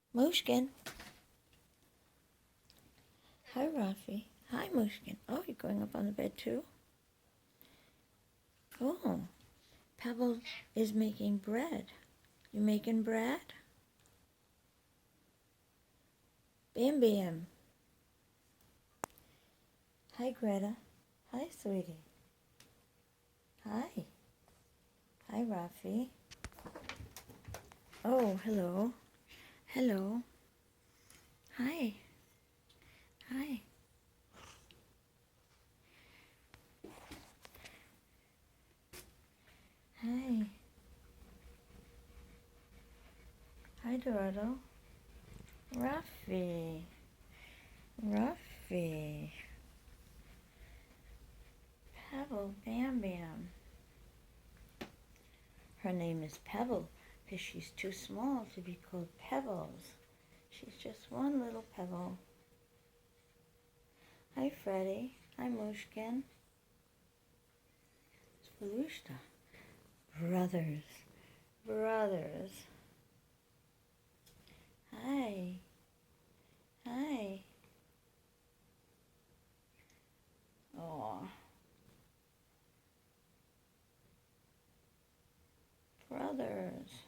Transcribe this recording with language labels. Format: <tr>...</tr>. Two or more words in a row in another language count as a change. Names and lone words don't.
<en>Mushkin. Hi, Rafi. Hi, Mushkin. Oh, you're going up on the bed too? Oh, Pebble is making bread. You making bread? Bam Bam. Hi, Greta. Hi, sweetie. Hi. Hi, Rafi. Oh, hello. Hello. Hi. Hi. Hi. Hi, Dorado. Rafi. Rafi. Pebble Bam Bam. Her name is Pebble because she's too small to be called Pebbles. She's just one little pebble. Hi, Freddie. Hi, Mushkin. It's Volushta. Brothers. Brothers. Hi. Hi. Oh, brothers.</en>